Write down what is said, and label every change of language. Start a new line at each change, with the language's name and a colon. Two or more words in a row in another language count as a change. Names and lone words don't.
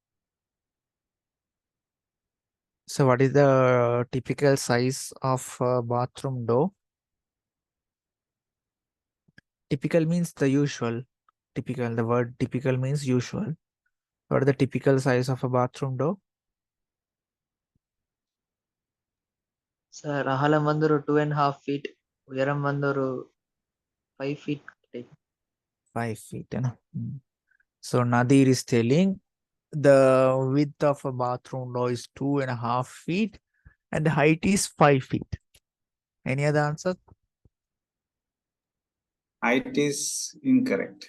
English: So what is the typical size of a bathroom door? Typical means the usual. Typical, the word typical means usual. What is the typical size of a bathroom door?
Tamil: சார் அகலம் வந்து ஒரு 2.5 feet.
Malayalam: ഉയരം വന്നൊരു 5 feet.
English: 5 feet. So Nadir is telling the width of a bathroom door is 2.5 feet and the height is 5 feet. Any other answer? Height is incorrect.